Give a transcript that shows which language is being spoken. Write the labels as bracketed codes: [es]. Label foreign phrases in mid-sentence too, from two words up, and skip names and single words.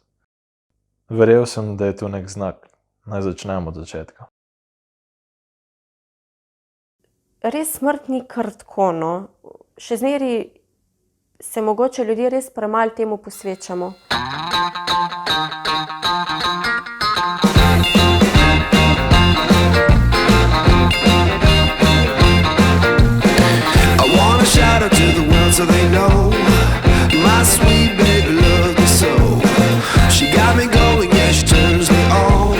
[sl] Verjel sem, da je to nek znak. Naj začnemo od začetka. Res smrt ni kar tako, no. Še zmeraj se mogoče ljudje res premalo temu posvečamo. [en] I wanna shout out to the world so they know my sweet baby loves me so. She got me going, yeah, she turns me on.